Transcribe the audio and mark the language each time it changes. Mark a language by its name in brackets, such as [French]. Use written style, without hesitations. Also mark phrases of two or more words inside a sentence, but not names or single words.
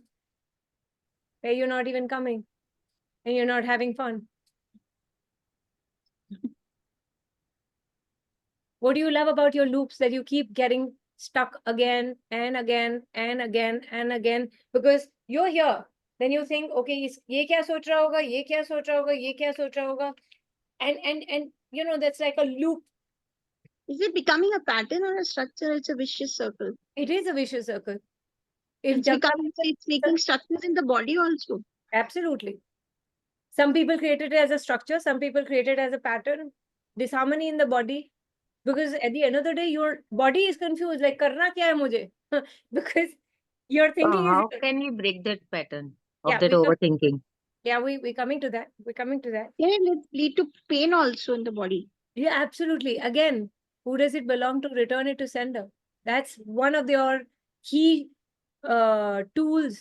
[English] Where you're not even coming and you're not having fun. What do you love about your loops that you keep getting stuck again and again and again and again? Because you're here. Then you think, [Hindi] okay, ये क्या सोच रहा होगा, ये क्या सोच रहा होगा, ये क्या सोच रहा होगा. [English] And that's like a loop. Is it becoming a pattern or a structure? It's a vicious circle. It is a vicious circle. It's making structures in the body also. Absolutely. Some people create it as a structure, some people create it as a pattern, disharmony in the body. Because at the end of the day, your body is confused, like, [Hindi] करना क्या है मुझे? [English] Because you're thinking How can we break that pattern of Yeah, that overthinking? we're coming to that. We're coming to that. Yeah, and it lead to pain also in the body. Yeah, absolutely. Again, who does it belong to? Return it to sender. That's one of your key tools.